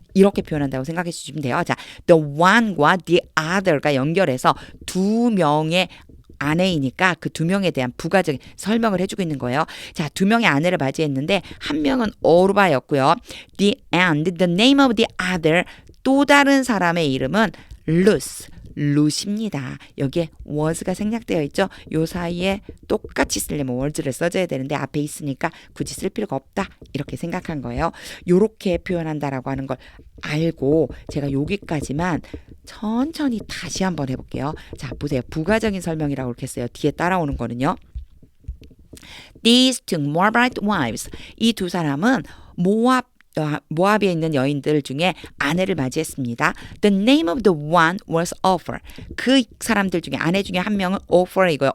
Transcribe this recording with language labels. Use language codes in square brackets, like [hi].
[ko] 이렇게 표현한다고 생각해 주시면 돼요. 자, the one과 the other가 연결해서 두 명의 아내이니까 그 두 명에 대한 부가적인 설명을 해주고 있는 거예요. 자, 두 명의 아내를 맞이했는데 한 명은 오르바였고요. [en] The and the name of the other [ko] 또 다른 사람의 이름은 루스. 루시입니다. 여기에 was가 생략되어 있죠. 요 사이에 똑같이 쓰려면 was를 써줘야 되는데 앞에 있으니까 굳이 쓸 필요가 없다. 이렇게 생각한 거예요. 요렇게 표현한다라고 하는 걸 알고 제가 여기까지만 천천히 다시 한번 해볼게요. 자, 보세요. 부가적인 설명이라고 이렇게 써요. 뒤에 따라오는 거는요. [en] These two Moabite wives. [ko] 이 두 사람은 모압에 있는 여인들 중에 아내를 맞이했습니다. [en] The name of the one was Ophir. [ko] 그 사람들 중에 아내 중에 한 명은 Ophir이고요.